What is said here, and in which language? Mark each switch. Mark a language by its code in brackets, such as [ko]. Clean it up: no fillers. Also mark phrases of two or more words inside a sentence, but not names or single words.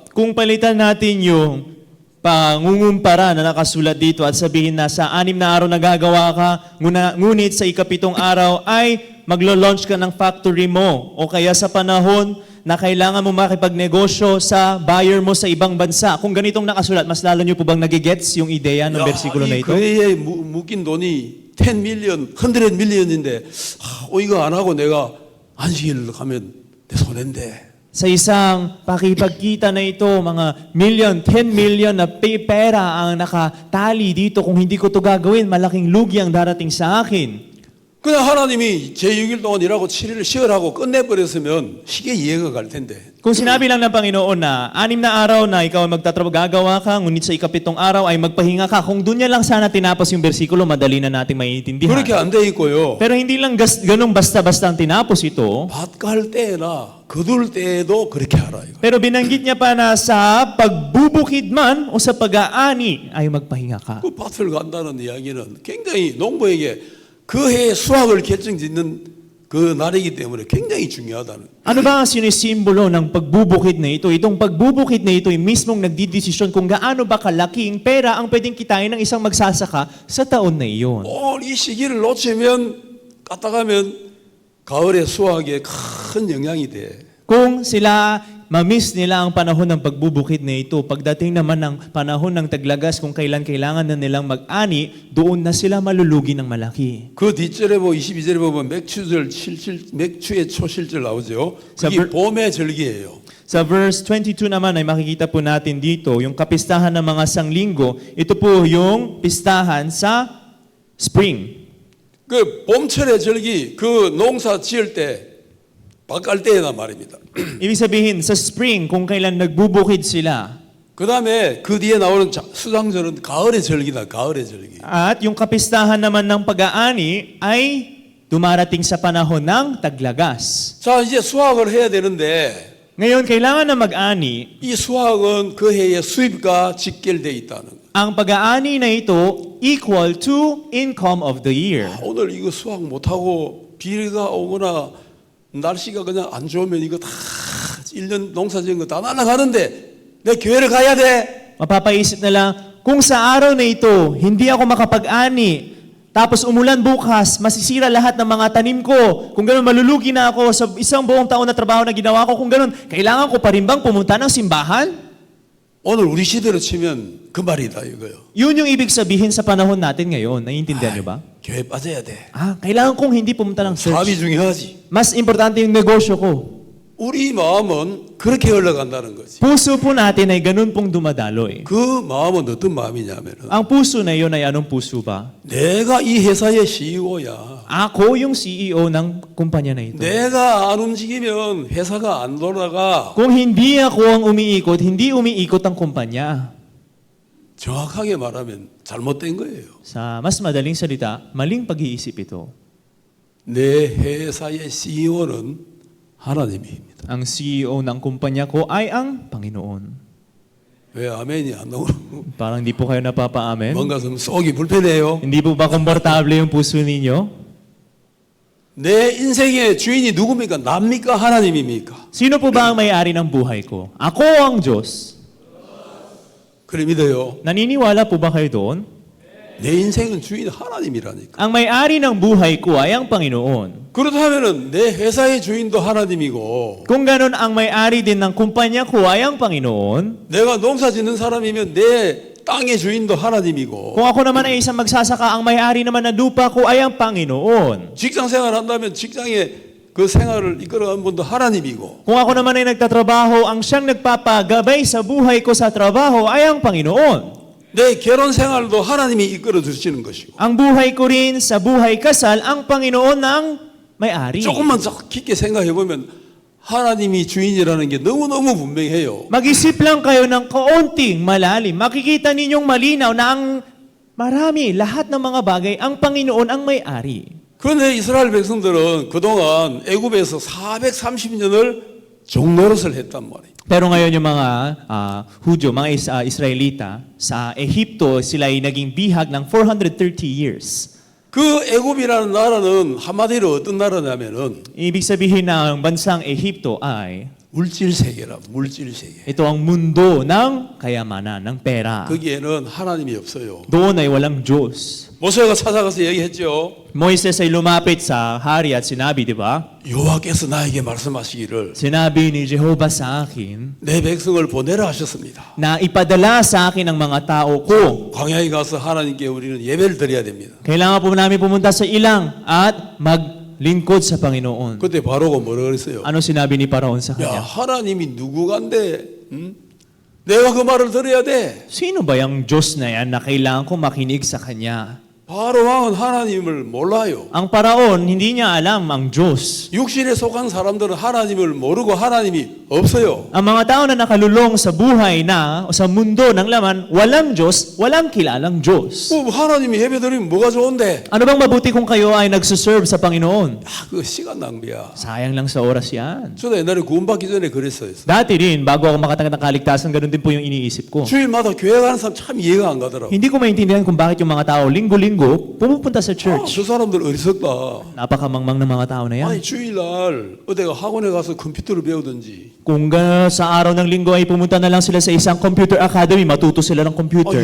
[tl] Kung palitan natin yung pangungumpara na nakasulat dito at sabihin na sa 6 na araw nagagawa ka, ngunit sa ika-7 araw ay maglo-launch ka ng factory mo o kaya sa panahon na kailangan mo makipagnegosyo sa buyer mo sa ibang bansa. Kung ganitong nakasulat, mas lalo nyo po bang nagigets yung ideya ng bersikulo na ito? [ko] 그 해에 묶인 돈이 10 million, 100 million인데 이거 안 하고 내가 안식일로 가면 내 손해인데. [tl] Sa isang pakipagkita na ito, mga million, 10 million na pera ang nakatali dito. Kung hindi ko ito gagawin, malaking lugi ang darating sa akin. [ko] 그냥 하나님이 제6일 동안 일하고 7일을 쉬어라고 끝내버렸으면 쉽게 이해가 갈 텐데. [tl] Kung sinabi lang ng Panginoon na 6 na araw na ikaw ay magtatrabaho, gagawa ka, ngunit sa ika-7 araw ay magpahinga ka. Kung doon niya lang sana tinapos yung bersikulo, madali na nating maiintindihan. [ko] 그렇게 안 돼 있고요. [tl] Pero hindi lang ganun basta-basta ang tinapos ito. [ko] 밭 갈 때나 거둘 때에도 그렇게 하라. 이거. [tl] Pero binanggit niya pa na sa pagbubukid man o sa pag-aani ay magpahinga ka. [ko] 그 밭을 간다는 이야기는 굉장히 농부에게 그 해의 수확을 결정짓는 그 날이기 때문에 굉장히 중요하다는. [tl] Ano ba ang sinisimbolo ng pagbubukid na ito? Itong pagbubukid na ito ay mismong nagdidesisyon kung gaano ba kalaking pera ang pwedeng kitain ng isang magsasaka sa taon na iyon. [ko] 이 시기를 놓치면 까딱하면 가을의 수확에 큰 영향이 돼. [tl] Kung sila mamiss nila ang panahon ng pagbubukid na ito, pagdating naman ng panahon ng taglagas kung kailan kailangan na nilang mag-ani, doon na sila malulugi ng malaki. [ko] 그 뒷절에 22절에 보면 맥추의 초실절 나오죠. 그게 봄의 절기예요. [tl] Sa verse 22 naman ay makikita po natin dito, yung kapistahan ng mga sanglinggo, ito po yung pistahan sa spring. [ko] 그 봄철의 절기, 그 농사 지을 때 밭갈 때나 말입니다. [tl] Ibig sabihin, sa spring, kung kailan nagbubukid sila. [ko] 그 다음에 그 뒤에 나오는 수상절은 가을의 절기다, 가을의 절기. [tl] At yung kapistahan naman ng pag-aani ay dumarating sa panahon ng taglagas. [ko] 자, 이제 수확을 해야 되는데 [tl] Ngayon, kailangan na mag-ani. [ko] 이 수확은 그 해의 수입과 직결되어 있다는 거. [tl] Ang pag-aani na ito [en] equal to income of the year. [ko] 오늘 이거 수확 못하고 비가 오거나 날씨가 그냥 안 좋으면 이거 다 1년 농사 지은 거 다 날아가는데 내 교회를 가야 돼. [tl] Mapapaisip na lang, kung sa araw na ito, hindi ako makapag-ani, tapos umulan bukas, masisira lahat ng mga tanim ko. Kung gano'n, malulugi na ako sa isang buong taon na trabaho na ginawa ko. Kung gano'n, kailangan ko pa rin bang pumunta ng simbahan? [ko] 오늘 우리 시대로 치면 그 말이다 이거요. [tl] Yun yung ibig sabihin sa panahon natin ngayon. Naiintindihan niyo ba? [ko] 교회 빠져야 돼. [tl] Kailangan kong hindi pumunta ng [ko] 사업이 [tl] church. [ko] 중요하지. [tl] Mas importante yung negosyo ko. [ko] 우리 마음은 그렇게 흘러간다는 거지. [tl] Puso po natin ay ganun pong dumadaloy. [ko] 그 마음은 어떤 마음이냐면은 [tl] Ang puso na yun ay anong puso ba? [ko] 내가 이 회사의 CEO야. [tl] Ako yung CEO ng kumpanya na ito. [ko] 내가 안 움직이면 회사가 안 돌아가. [tl] Kung hindi ako ang umiikot, hindi umiikot ang kumpanya. [ko] 정확하게 말하면 잘못된 거예요. [tl] Sa mas madaling salita, maling pag-iisip ito. [ko] 내 회사의 CEO는 하나님입니다. [tl] Ang CEO ng kumpanya ko ay ang Panginoon. [ko] 왜 아멘이 안 나오고 [tl] Parang di po kayo napapa-amen. [ko] 뭔가 좀 속이 불편해요. [tl] Hindi po ba komportable yung puso ninyo? [ko] 내 인생의 주인이 누굽니까? 납니까? 하나님입니까? [tl] Sino po ba ang may-ari ng buhay ko? Ako ang Diyos. [ko] 그래 믿어요. [tl] Naniniwala po ba kayo doon? [ko] 내 인생은 주인 하나님이라니까. [tl] Ang may-ari ng buhay ko ay ang Panginoon. [ko] 그렇다면은 내 회사의 주인도 하나님이고 [tl] Kung ganun ang may-ari din ng kumpanya ko ay ang Panginoon, [ko] 내가 농사 짓는 사람이면 내 땅의 주인도 하나님이고 [tl] kung ako naman ay isang magsasaka, ang may-ari naman ng lupa ko ay ang Panginoon. [ko] 직장 생활 한다면 직장의 그 생활을 이끌어가는 분도 하나님이고 [tl] Kung ako naman ay nagtatrabaho, ang siyang nagpapagabay sa buhay ko sa trabaho ay ang Panginoon. [ko] 내 결혼 생활도 하나님이 이끌어 주시는 것이고 [tl] Ang buhay ko rin sa buhay kasal, ang Panginoon ng may-ari. [ko] 조금만 더 깊게 생각해 보면 하나님이 주인이라는 게 너무너무 분명해요. [tl] Mag-isip lang kayo ng kaunting malalim. Makikita ninyong malinaw na ang Marami, lahat ng mga bagay, ang Panginoon ang may-ari. [ko] 그런데 이스라엘 백성들은 그동안 애굽에서 430년을 종노릇을 했단 말이에요. [tl] Pero ngayon yung mga Hudyo, mga Israelita, sa Ehipto, sila ay naging bihag ng 430 years. [ko] 그 애굽이라는 나라는 한마디로 어떤 나라냐면은 [tl] Ibig sabihin ng bansang Ehipto ay, [ko] 물질 세계라, 물질 세계. [tl] ito ang mundo ng kayamanan, ng pera. [ko] 거기에는 하나님이 없어요. [tl] Doon ay walang Diyos. [ko] 모세가 찾아가서 얘기했죠. [tl] Moises ay lumapit sa hari at sinabi, di ba? [ko] 여호와께서 나에게 말씀하시기를 [tl] Sinabi ni Jehovah sa akin [ko] 내 백성을 보내라 하셨습니다. [tl] na ipadala sa akin ang mga tao ko. [ko] 광야에 가서 하나님께 우리는 예배를 드려야 됩니다. [tl] Kailangan po namin pumunta sa ilang at maglingkod sa Panginoon. [ko] 그때 바로가 뭐라 그랬어요? [tl] Ano sinabi ni Paraon sa [ko] 야, [tl] kanya? [ko] 하나님이 누구간데? 내가 그 말을 들어야 돼. [tl] Sino ba yung Diyos na yan na kailangan kong makinig sa kanya? [ko] 바로 왕은 하나님을 몰라요. [tl] Ang Paraon, hindi niya alam ang Diyos. [ko] 육신에 속한 사람들은 하나님을 모르고 하나님이 없어요. [tl] Ang mga tao na nakalulong sa buhay na o sa mundo ng laman, walang Diyos, walang kilalang Diyos. [ko] 하나님이 예배 드리면 뭐가 좋은데? [tl] Ano bang mabuti kung kayo ay nagsuserve sa Panginoon? [ko] 그 시간 낭비야. [tl] Sayang lang sa oras yan. [ko] 저도 옛날에 구원받기 전에 그랬어요. [tl] Dati rin, bago ako makatanggap ng kaligtasan, ganun din po yung iniisip ko. [ko] 주일마다 교회 가는 사람 참 이해가 안 가더라고. [tl] Hindi ko maintindihan kung bakit yung mga tao linggo-linggo pumupunta sa church. [ko] 저 사람들 어리석다. [tl] Napakamangmang ng mga tao na yan. [ko] 아니 주일날 어디가 학원에 가서 컴퓨터를 배우든지 [tl] Kung sa araw ng linggo ay pumunta na lang sila sa isang [en] computer academy, [tl] matuto sila ng computer.